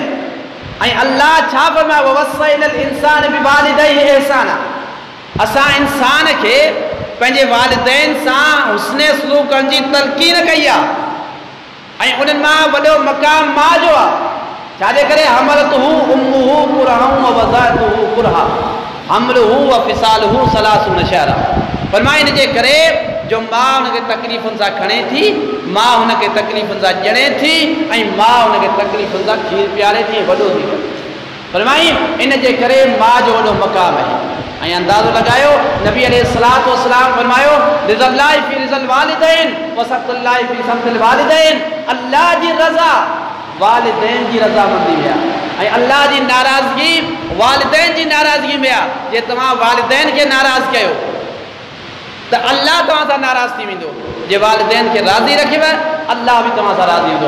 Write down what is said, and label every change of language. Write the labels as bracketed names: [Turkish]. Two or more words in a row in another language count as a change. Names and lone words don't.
[Sindhi] ऐं अल्लाह छा फरमायो, [Arabic] ووصينا الإنسان بوالديه إحسانا, [Sindhi] असां इंसान खे पंहिंजे वालिदैन सां हुस्न सलूक करण जी तलक़ीन कई आहे। ऐं उन्हनि मां वॾो मक़ाम माउ जो आहे। छाजे करे? [Arabic] حملته أمه كرها و وضعته كرها حمله و فصاله ثلاثون شهرا. [Sindhi] फरमाए इन जे करे जो माउ हुनखे तकलीफ़ुनि सां खणे थी, माउ हुनखे तकलीफ़ुनि सां ॼणे थी ऐं माउ हुनखे तकलीफ़ुनि सां खीर पीआरे थी, वॾो थी करे। फरमाई इन जे करे माउ जो वॾो मक़ाम आहे। ऐं अंदाज़ो लॻायो, नबी [Arabic] عليه الصلاة والسلام [Sindhi] फरमायो [Arabic] رضا الله في رضا الوالدين و سخط الله في سخط الوالدين, [Sindhi] अल्लाह जी रज़ा वालिदैन जी रज़ामंदी में आहे ऐं अल्लाह जी नाराज़गी वालिदैन जी नाराज़गी में आहे। जे तव्हां वालिदैन खे नाराज़ कयो त अल्लाह तव्हां सां नाराज़ थी वेंदो, जे वालिदैन खे राज़ी रखियव अल्लाह बि तव्हां सां राज़ी हूंदो।